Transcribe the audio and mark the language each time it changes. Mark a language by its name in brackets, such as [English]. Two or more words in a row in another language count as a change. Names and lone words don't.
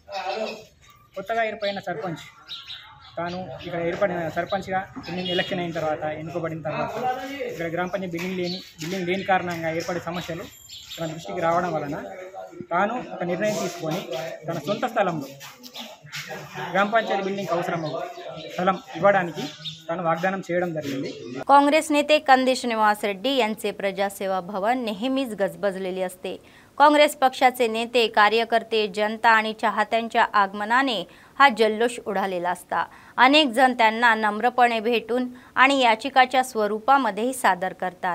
[Telugu] కొత్తగా ఏర్పడిన సర్పంచ్ తాను ఇక్కడ ఏర్పడిన సర్పంచ్గా ఎలక్షన్ అయిన తర్వాత ఎన్నుకోబడిన తర్వాత ఇక్కడ గ్రామ పంచాయతీ బిల్డింగ్ లేని కారణంగా ఏర్పడే సమస్యలు తన దృష్టికి రావడం వలన తాను ఒక నిర్ణయం తీసుకొని తన సొంత స్థలంలో గ్రామ పంచాయతీ బిల్డింగ్ అవసరం స్థలం ఇవ్వడానికి తాను वाग्दान చేయడం జరిగింది। [Marathi] काँग्रेस नेते कंदिश निवास रेड्डी यांचे प्रजासेवा भवन नेहमीच गजबजलेले असते। काँग्रेस पक्षाचे नेते, कार्यकर्ते, जनता आणि चाहत्यांच्या आगमनाने हा जल्लोष उडालेला असता। अनेक जण त्यांना नम्रपणे भेटून आणि याचिकाच्या स्वरूपामध्येही सादर करतात।